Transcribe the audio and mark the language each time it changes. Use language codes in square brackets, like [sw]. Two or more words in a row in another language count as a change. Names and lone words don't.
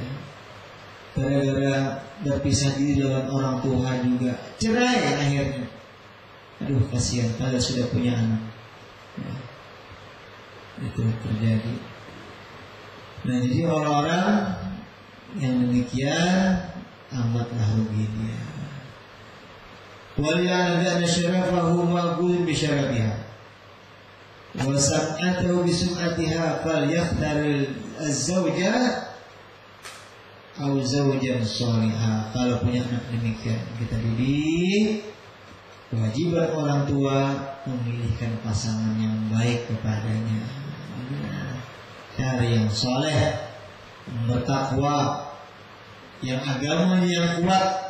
[id] Gara-gara berpisah diri dengan orang tua juga cerai akhirnya. Aduh kasihan kalau sudah punya anak, ya. Itu terjadi. Nah jadi orang-orang yang demikian amatlah rugi dia. [ar] وليعلم شرفه معقول بشرفها وسمعته بسمعتها فليختر الزوج أو زوجا صالحا. [id] Kalau punya anak demikian kita didik, kewajiban orang tua memilihkan pasangan yang baik kepadanya. Cari yang soleh, bertakwa, yang agamanya yang kuat.